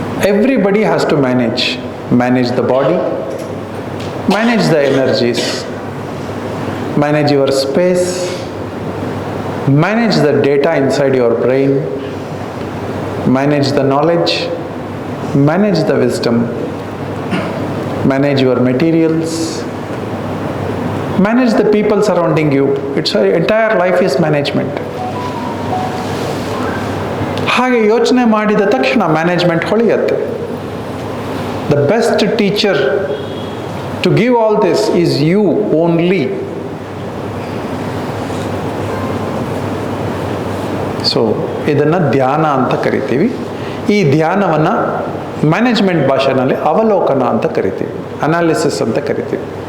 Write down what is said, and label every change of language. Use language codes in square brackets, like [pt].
[en] Everybody has to manage the body, manage the energies, manage your space, manage the data inside your brain, manage the knowledge, manage the wisdom, manage your materials, manage the people surrounding you. It's your entire life is management. [kn] ಹಾಗೆ ಯೋಚನೆ ಮಾಡಿದ ತಕ್ಷಣ management ಹೊಳೆಯುತ್ತೆ. [en] The best teacher to give all this is you only. [kn] So ಇದನ್ನು ಧ್ಯಾನ ಅಂತ ಕರಿತೀವಿ. ಈ ಧ್ಯಾನವನ್ನು ಮ್ಯಾನೇಜ್ಮೆಂಟ್ ಭಾಷೆನಲ್ಲಿ ಅವಲೋಕನ ಅಂತ ಕರಿತೀವಿ, ಅನಾಲಿಸಿಸ್ ಅಂತ ಕರಿತೀವಿ.